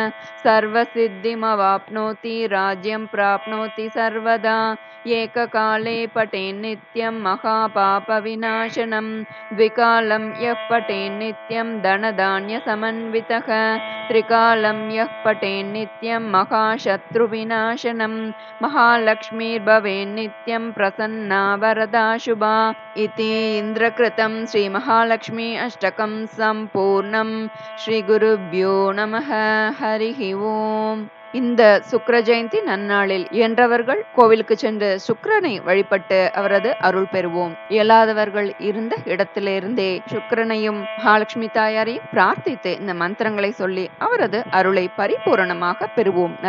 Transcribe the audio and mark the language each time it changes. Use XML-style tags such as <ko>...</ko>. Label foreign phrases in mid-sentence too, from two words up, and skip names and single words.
<sa>सर्वसिद्धिमवाप्नोति राज्यं प्राप्नोति सर्वदा एककाले पठेन्नित्यं महापापविनाशनं द्विकालं यः पठेन्नित्यं धनधान्यसमन्वितः त्रिकालं यः पठेन्नित्यं महाशत्रुविनाशनं महालक्ष्मीर्भवेन्नित्यं प्रसन्ना वरदा शुभा इति इन्द्रकृतं श्रीमहालक्ष्मी अष्टकं सम्पूर्णं. श्रीगुरुभ्यो நமः. हरिः ओम्.</sa> <ta>இந்த சுக்கிர ஜெயந்தி நன்னாளில் இயன்றவர்கள் கோவிலுக்கு சென்று சுக்கிரனை வழிபட்டு அவரது அருள் பெறுவோம். இயலாதவர்கள் இருந்த இடத்திலிருந்தே சுக்கிரனையும் மகாலட்சுமி தாயாரையும் பிரார்த்தித்து இந்த மந்திரங்களை சொல்லி அவரது அருளை பரிபூரணமாக பெறுவோம்.</ta>